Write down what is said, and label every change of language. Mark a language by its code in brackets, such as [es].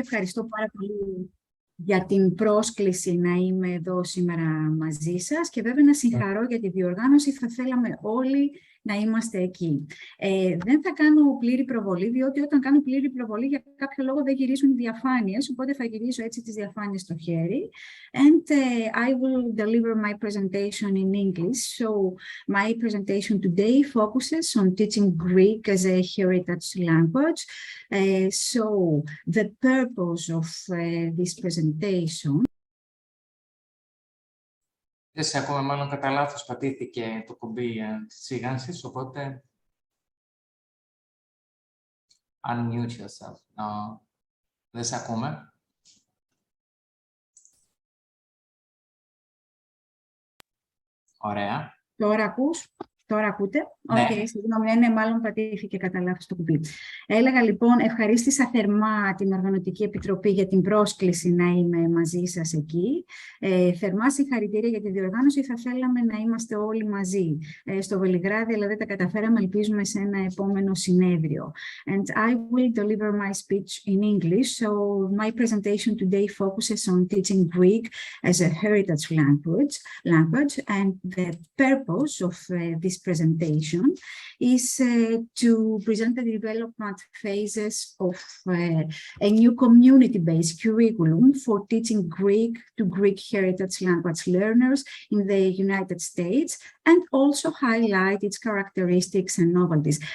[el] Ευχαριστώ πάρα πολύ για την πρόσκληση να είμαι εδώ σήμερα μαζί σας και βέβαια να συγχαρώ για τη διοργάνωση. Θα θέλαμε όλοι να είμαστε εκεί. Δεν θα κάνω πλήρη προβολή, διότι όταν κάνω πλήρη προβολή για κάποιο λόγο δεν γυρίζουν οι διαφάνειες, οπότε θα γυρίσω έτσι τις διαφάνειες στο χέρι. [en] And I will deliver my presentation in English. So my presentation today focuses on teaching Greek as a heritage language. So the purpose of this presentation. [el] Δεν σε ακούμε, μάλλον κατά λάθος πατήθηκε το κουμπί της σιγάνσης, οπότε [en] unmute yourself. [el] Δεν σε ακούμε. Ωραία. Τώρα ακούς? Τώρα ακούτε? Ναι. Okay, συγγνώμη, ναι, μάλλον πατήθηκε κατά λάθος το κουμπί. Έλεγα λοιπόν, ευχαρίστησα θερμά την Οργανωτική Επιτροπή για την πρόσκληση να είμαι μαζί σας εκεί. Θερμά συγχαρητήρια για τη διοργάνωση. Θα θέλαμε να είμαστε όλοι μαζί στο Βελιγράδι, αλλά δεν τα καταφέραμε. Ελπίζουμε σε ένα επόμενο συνέδριο. [en] And I will deliver my speech in English. So my presentation today focuses on teaching Greek as a heritage language. And the purpose of this presentation is to present the development phases of a new community-based curriculum for teaching Greek to Greek heritage language learners in the United States, and also highlight its characteristics and novelties.